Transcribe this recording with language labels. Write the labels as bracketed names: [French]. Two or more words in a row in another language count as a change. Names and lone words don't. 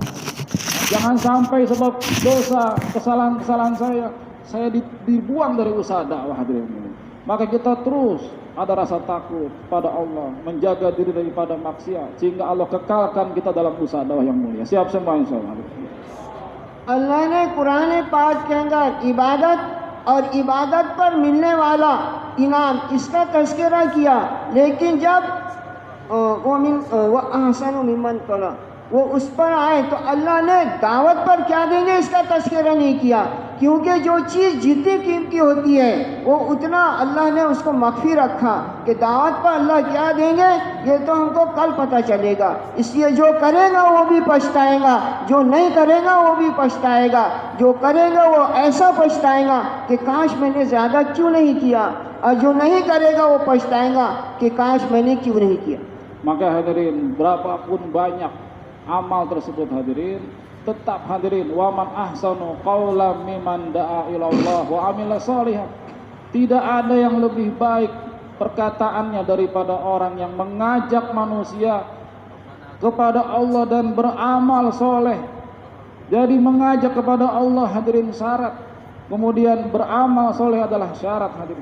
[Indonesian] Jangan sampai sebab dosa, kesalahan-kesalahan saya dibuang dari usaha dakwah hadirin. Maka kita terus ada rasa takut pada Allah, menjaga diri daripada maksiat, sehingga Allah kekalkan kita dalam usaha dakwah yang mulia. Siap semua insyaallah. [Hindi] अल्लाह ने कुरान पाक के अंदर इबादत और इबादत पर मिलने वाला इनाम इसका तज़किरा किया, लेकिन जब वो [Arabic] أحسن ممن [Hindi] कला वो उस पर आए तो अल्लाह ने दावत पर क्या देंगे इसका तज़किरा नहीं किया, क्योंकि जो चीज़ जितनी कीमती होती है वो उतना अल्लाह ने उसको मख्फी रखा कि दावत पर अल्लाह क्या देंगे ये तो हमको कल पता चलेगा। इसलिए जो करेगा वो भी पछताएगा, जो नहीं करेगा वो भी पछताएगा। जो करेगा वो ऐसा पछताएगा कि काश मैंने ज़्यादा क्यों नहीं किया, और जो नहीं करेगा वो पछताएगा कि काश मैंने क्यों नहीं किया। [Indonesian] Maka hadirin, berapapun banyak amal tersebut hadirin, tetap hadirin, [Arabic] ومن أحسن قولا ممن دعا إلى الله وعمل صالحا. [Indonesian] Tidak ada yang lebih baik perkataannya daripada orang yang mengajak manusia kepada Allah dan beramal soleh. Jadi mengajak kepada Allah hadirin syarat, kemudian beramal soleh adalah syarat hadirin.